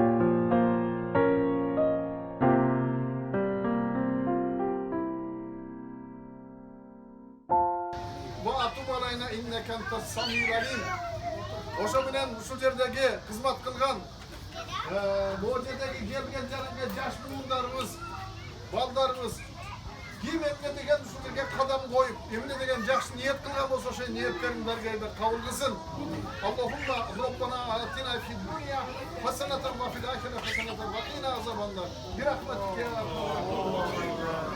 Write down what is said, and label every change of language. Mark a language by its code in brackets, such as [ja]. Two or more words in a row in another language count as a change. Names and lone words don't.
[ky] Ошо менен ушул жердеги кызмат кылган, могу жердеги келген жаранга жаш муундарыбыз, балдарыбыз ким эмне деген ушул жерге кадам коюп, эмне деген жакшы ниет кылган болсо ошо ниеттерин даргайда кабыл кылсын. [ar] اللهم ربنا آتنا في الدنيا حسنة وفي الآخرة حسنة وقنا عذاب النار. Бирахматика.